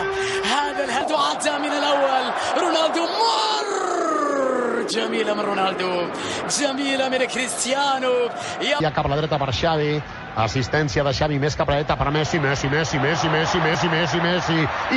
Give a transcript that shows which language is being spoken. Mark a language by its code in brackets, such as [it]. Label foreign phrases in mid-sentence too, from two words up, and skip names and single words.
[ar] هذا الهدف عدى من الأول، رونالدو مر، جميلة من رونالدو، جميلة من كريستيانو. [ca] Ja cap a la dreta per Xavi, assistència de Xavi més cap a la dreta per Messi, Messi.